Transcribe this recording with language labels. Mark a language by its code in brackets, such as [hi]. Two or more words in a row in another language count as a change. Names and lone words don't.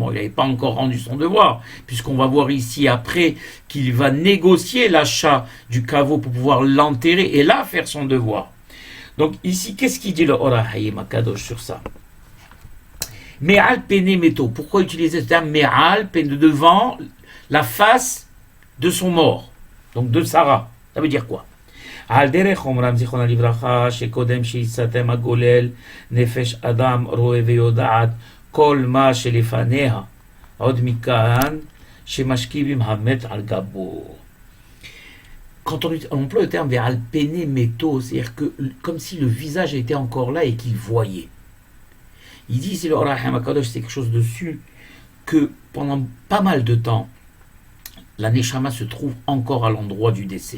[fr] Il n'avait pas encore rendu son devoir, puisqu'on va voir ici après qu'il va négocier l'achat du caveau pour pouvoir l'enterrer et là faire son devoir. Donc ici, qu'est-ce qu'il dit le Orahaim Akadosh sur ça? [he] מעל פני מתו. [fr] Pourquoi utiliser ce terme [he] מעל פני, [fr] devant la face de son mort, donc de Sarah? Ça veut dire quoi? [he] על דרך אומרם זיכרונה לברכה שקודם שיסתם הגולל נפש אדם רואה ויודעת כל מה שלפניה עוד מכאן שמשכיבים המת על גבו. [fr] Quand on emploie le terme [he] ועל פני מתו, [fr] c'est-à-dire que comme si le visage était encore là et qu'il voyait. Il dit, c'est le Orahaim Akadosh, c'est quelque chose dessus que pendant pas mal de temps la Neshama se trouve encore à l'endroit du décès.